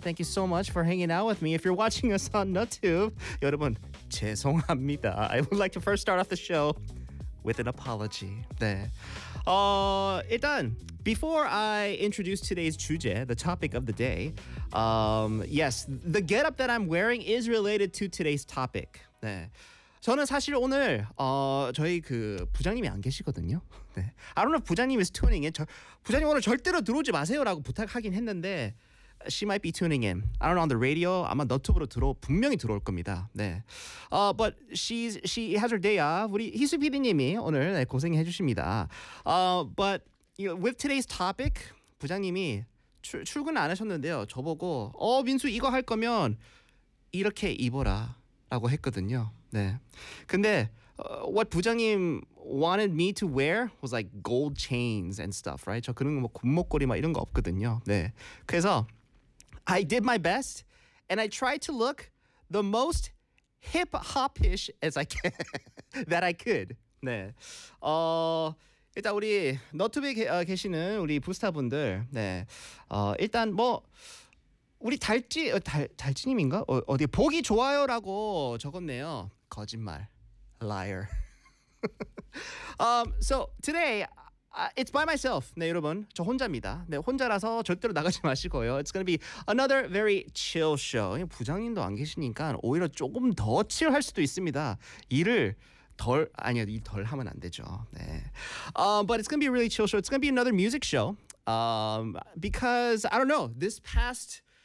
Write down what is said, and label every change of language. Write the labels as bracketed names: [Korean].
[English] Thank you so much for hanging out with me. If you're watching us on YouTube, [Korean] 여러분 죄송합니다. [English] I would like to first start off the show with an apology. [Korean] 네. 일단 [English] before I introduce today's 주제, the topic of the day, yes, the getup that I'm wearing is related to today's topic. [Korean] 네. 저는 사실 오늘 저희 그 부장님이 안 계시거든요. 네. [English] I don't know if 부장님 is tuning in. [Korean] 부장님 오늘 절대로 들어오지 마세요라고 부탁하긴 했는데 [English] she might be tuning in. I don't know on the radio. [Korean] 아마 너튜브로 분명히 들어올 겁니다. 네. [English] But she has her day off. [Korean] 우리 희수 PD님이 오늘 네, 고생해 주십니다. [English] But you know, with today's topic, [Korean] 부장님이 출근 안 하셨는데요. 저보고 민수 이거 할 거면 이렇게 입어라 라고 했거든요. 네. 근데 [English] what 부장님 wanted me to wear was like gold chains and stuff, right? [Korean] 저 그런 뭐 금목걸이 막 이런 거 없거든요. 네. 그래서 [English] I did my best and I tried to look the most hip-hop-ish as I can that I could. [Korean] 네. 일단 우리 너튜브에 계시는 우리 부스타분들. 네. 일단 뭐 우리 달지님인가? 어디 보기 좋아요라고 적었네요. 거짓말. [English] Liar. so today it's by myself. [Korean] 네, 여러분. 저 혼자입니다. 네, 혼자라서 절대로 나가지 마시고요. [English] It's going to be another very chill show. [Korean] 부장님도 안 계시니까 오히려 조금 더 칠할 수도 있습니다. 일을 덜 아니요. 일 덜 하면 안 되죠. 네. [English] But it's going to be a really chill show. It's going to be another music show. Because I don't know. This past